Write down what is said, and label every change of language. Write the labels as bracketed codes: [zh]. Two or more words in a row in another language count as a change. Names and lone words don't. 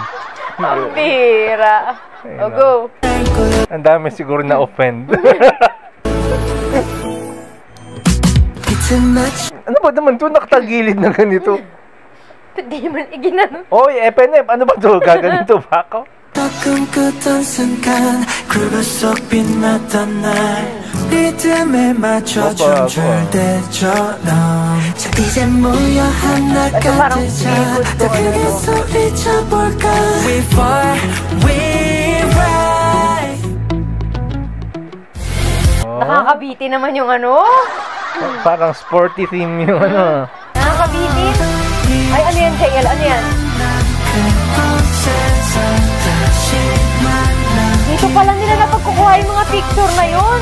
[tl] Ang bira. O, go. Ang dami siguro na-offend. Ano ba naman ito? Nakatagilid na ganito. Hindi man iginano. Oy, FNF, ano ba ito? Gaganito ba ako? [ko] 꿈꾸던 순간 굴굴 속 빛났던 날 리듬에 맞춰 춤출때처럼 자 이제 모여 하나가 되자 더 크게 소리쳐볼까 [en] We fall, we rise. [tl] Nakakabiti naman yung Parang sporty theme yung Nakakabiti. Ay, ano yan, JL? Ano yan? Dito pala nila napagkukuha yung mga picture na yun.